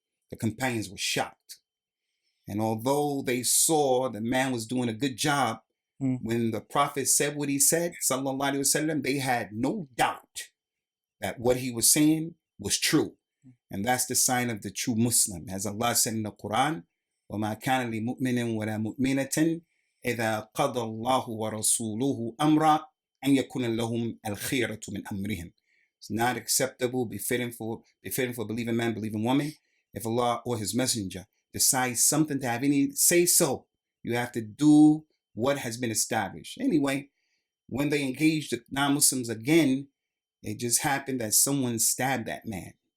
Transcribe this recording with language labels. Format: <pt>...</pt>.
<en>The companions were shocked. And although they saw the man was doing a good job, when the Prophet said what he said, sallallahu alaihi wasallam, they had no doubt that what he was saying was true. And that's the sign of the true Muslim. As Allah said in the Quran,</en> <ar>وَمَا كَانَ لِمُؤْمِنٍ وَلَا مُؤْمِنَةٍ إِذَا قَضَى اللَّهُ وَرَسُولُهُ أَمْرًا أَنْ يَكُونَ لَهُمْ الْخِيرَةُ مِنْ أَمْرِهِمْ.</ar> <en>It's not acceptable, befitting for believing man, believing woman, if Allah or His Messenger decides something to have any say so. You have to do what has been established. Anyway, when they engaged the non-Muslims again, it just happened that someone stabbed that man.</en>